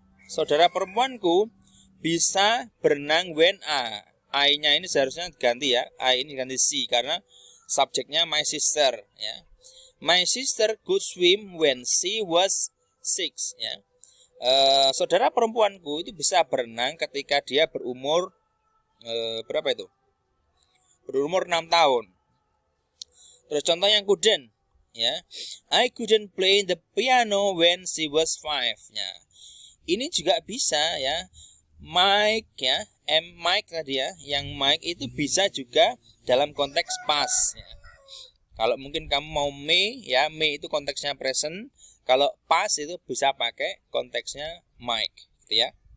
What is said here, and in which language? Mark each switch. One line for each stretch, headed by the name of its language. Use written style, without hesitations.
Indonesian: Saudara perempuanku bisa berenang when I-nya ini seharusnya diganti ya. I ini diganti C karena subjeknya my sister, ya.
English: My sister could swim when she was 6, ya.
Indonesian: Saudara perempuanku itu bisa berenang ketika dia berumur berapa itu? Berumur 6 tahun. Terus contoh yang couldn't, ya.
English: I couldn't play the piano when she was 5, ya.
Indonesian: Ini juga bisa, ya. Mike, ya. Mike tadi ya, yang Mike itu bisa juga dalam konteks past, ya. Kalau mungkin kamu mau may, ya, may itu konteksnya present. Kalau past itu bisa pakai konteksnya Mike, gitu ya.